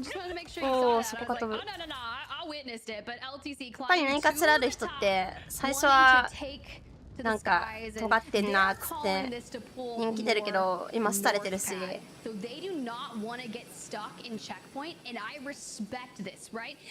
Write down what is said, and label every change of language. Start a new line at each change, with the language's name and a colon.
English: Just wanted to make sure you saw that. I was like, oh no, I witnessed it, but LTC.
Japanese: やっぱり何かつらる人って最初はなんか尖ってんなっつって人気出るけど今廃れてるし。
English: So they do not want to get stuck in checkpoint, and I respect this, right?